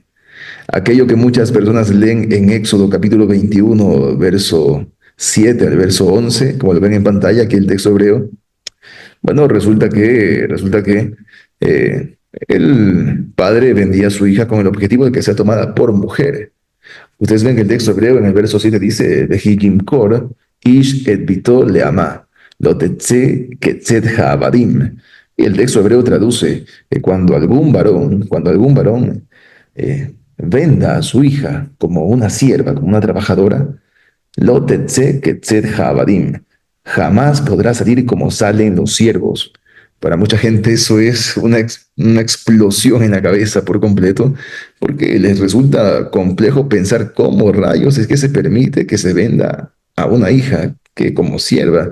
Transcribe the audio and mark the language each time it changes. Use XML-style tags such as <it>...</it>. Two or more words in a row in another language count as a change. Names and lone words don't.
<es>Aquello que muchas personas leen en Éxodo capítulo 21, verso 7 al verso 11, como lo ven en pantalla, aquí el texto hebreo. Bueno, resulta que el padre vendía a su hija con el objetivo de que sea tomada por mujer. Ustedes ven que el texto hebreo en el verso 7 dice,</es> <he>וכי ימכר, איש את בתו לאמה, לא תצא כצאת העבדים.</he> <es>Y el texto hebreo traduce, cuando algún varón venda a su hija como una sierva, como una trabajadora,</es> <he>לא תצא כצאת העבדים.</he> <es>Jamás podrá salir como salen los siervos. Para mucha gente eso es una explosión en la cabeza por completo, porque les resulta complejo pensar cómo rayos es que se permite que se venda a una hija que como sierva.</es>